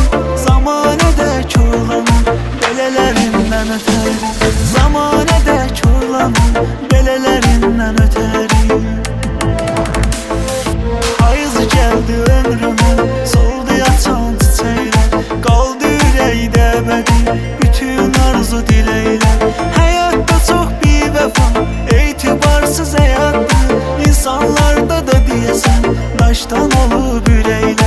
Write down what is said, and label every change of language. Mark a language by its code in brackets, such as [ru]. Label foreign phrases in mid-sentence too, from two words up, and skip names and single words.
[az] Zamanədə körlanır, belələrindən ötəri. Zamanədə körlanır, belələrindən ötəri. Hayız gəldi ömrümə, soldu yatan çiçəklər, qaldı yüreğdə [tr] ebedi bütün arzu dilekler. Hayatta çok bir vefa, etibarsız hayattır. İnsanlarda da diyesen taştan olup yürekler.